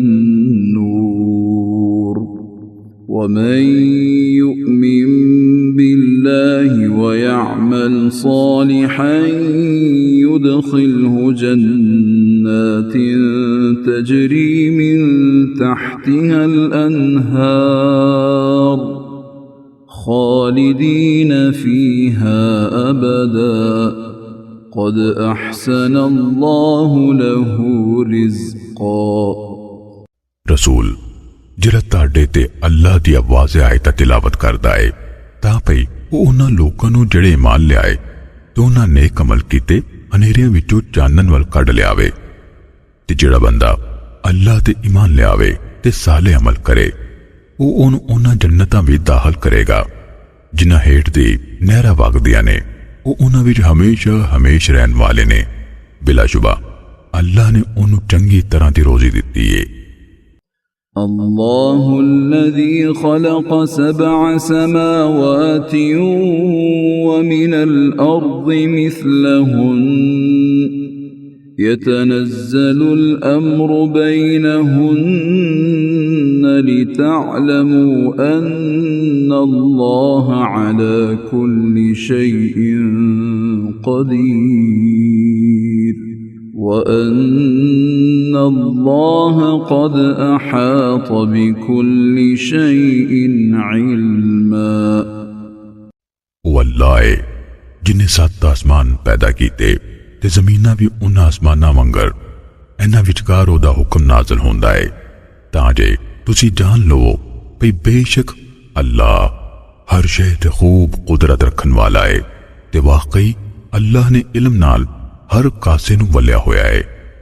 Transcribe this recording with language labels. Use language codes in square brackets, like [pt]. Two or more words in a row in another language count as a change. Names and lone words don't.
[ar] النور ومن يؤمن بالله الله ويعمل صالحا يدخله جنات تجري من تحتها الأنهار خالدين فيها أبدا قد أحسن الله له رزقا [pa] रसूल ਜਿਹੜਾ ਤੁਹਾਡੇ ਤੇ ਅੱਲਾਹ ਦੀ ਆਵਾਜ਼ ਆਇਤ ਤਿਲਾਵਤ ਕਰਦਾ ਹੈ ਤਾਂ ਭਈ ਉਹ ਉਹਨਾਂ ਲੋਕਾਂ ਨੂੰ ਜਿਹੜੇ ਇਮਾਨ ਲਿਆਏ ਤੇ ਉਹਨਾਂ ਨੇਕ ਅਮਲ ਕੀਤੇ ਹਨੇਰਿਆਂ ਵਿੱਚੋਂ ਚਾਨਣ ਵੱਲ ਕੱਢ ਲਿਆਵੇ ਤੇ ਜਿਹੜਾ ਬੰਦਾ ਅੱਲਾਹ ਤੇ ਇਮਾਨ ਲਿਆਵੇ ਤੇ ਸਾਲੇ ਅਮਲ ਕਰੇ ਉਹ ਉਹਨੂੰ ਉਹਨਾਂ ਜੰਨਤਾਂ ਵਿੱਚ ਦਾਖਲ ਕਰੇਗਾ ਜਿਨ੍ਹਾਂ ਹੇਠ ਦੀ ਨਹਿਰਾਂ ਵਗਦੀਆਂ ਨੇ ਉਹ ਉਹਨਾਂ ਵਿੱਚ ਹਮੇਸ਼ਾ ਹਮੇਸ਼ ਰਹਿਣ ਵਾਲੇ ਨੇ ਬਿਲਾਸ਼ੁਬਾ ਅੱਲਾਹ ਨੇ ਉਹਨੂੰ ਚੰਗੀ ਤਰ੍ਹਾਂ ਦੀ ਰੋਜ਼ੀ ਦਿੱਤੀ ਏ [ar] الله الذي خلق 7 سماوات ومن الأرض مثلهن يتنزل الأمر بينهن لتعلموا أن الله على كل شيء قدير وأن الله قد أحاط بكل شيء علما [pa] والله ਜਿਨ੍ਹੇਂ 7 ਅਸਮਾਨ ਪੈਦਾ ਕੀਤੇ ਤੇ ਜ਼ਮੀਨਾਂ ਭੀ ਉਨ੍ਹਾਂ ਅਸਮਾਨਾਂ ਵਾਂਗਰ ਇਨ੍ਹਾਂ ਵਿਚਕਾਰ ਓਹਦਾ ਹੁਕਮ ਨਾਜ਼ਿਲ ਹੁੰਦਾ ਹੈ ਤਾਂ ਜੇ ਤੁਸੀਂ ਜਾਣ ਲਵੋ ਭਈ ਬੇਸ਼ੱਕ ਅੱਲਾਹ ਹਰ ਸ਼ੈ ਤੇ ਖ਼ੂਬ ਕੁਦਰਤ ਰੱਖਣ ਵਾਲਾ ਹੈ ਤੇ ਵਾਕਈ ਅੱਲਾਹ ਨੇ ਇਲਮ ਨਾਲ ਹਰ ਕਾਸੇ ਨੂੰ ਵਲਿਆ ਹੋਇਆ ਹੈ।